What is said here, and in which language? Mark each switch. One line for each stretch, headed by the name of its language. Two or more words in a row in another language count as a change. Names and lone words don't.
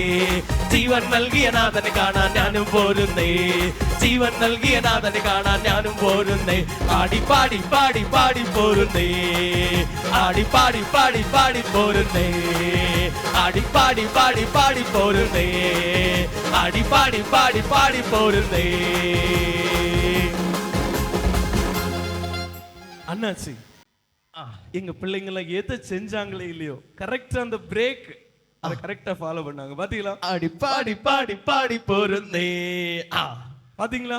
Malayalam: ജീവൻ നൽകിയ നാഥനെ കാണാൻ ഞാനും പോരുന്നേ, ജീവൻ നൽകിയ നാഥനെ കാണാൻ ഞാനും പോരുന്നേ. ആടി പാടി പാടി പാടി പോരുന്നേ, ആടി പാടി പാടി പാടി പോരുന്നേ, ആടി പാടി പാടി പാടി പോരുന്നേ, ആടി പാടി പാടി പാടി പോരുന്നേ.
Tamil: அண்ணாச்சி எங்க பிள்ளைங்களை எதை செஞ்சாங்களே இல்லையோ கரெக்டா அந்த பிரேக் அதை கரெக்டா ஃபாலோ பண்ணாங்க பாத்தீங்களா?
Malayalam: ആടി പാടി പാടി പാടി പോരുന്നേ.
Tamil: பாத்தீங்களா?